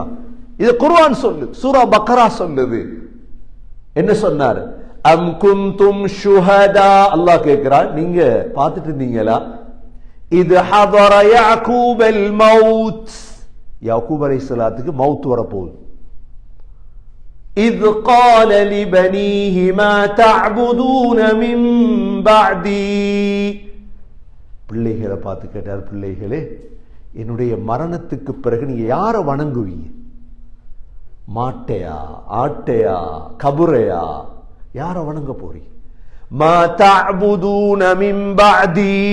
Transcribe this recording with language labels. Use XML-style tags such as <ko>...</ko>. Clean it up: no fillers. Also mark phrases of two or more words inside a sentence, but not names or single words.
<ta>இது குர்ஆன் சொல்லுது, சூரா பக்ரா சொல்லுது. என்ன சொன்னார்?</ta> <ar>أم كنتم شهداء.</ar> <ta>அல்லாஹ் கேட்கிறான், நீங்க பார்த்துட்டு இருந்தீங்களா?</ta> <ar>இது حضر يعقوب الموت.</ar> <ta>யாக்கூப் அலைஹிஸ்ஸலாத்துக்கு மௌத் வரப்போகுது.</ta> <ar>إذ قال لبنيه ما تعبدون من بعدي.</ar> <ta>பிள்ளைகளை பார்த்து கேட்டார், பிள்ளைகளே, என்னுடைய மரணத்துக்கு பிறகு நீங்க யாரை வணங்குவீங்க? மாட்டையா, ஆட்டையா, கபுரையா, யார வணங்க போறீங்க?</ta> <ar>ما تعبدون من بعدي.</ar>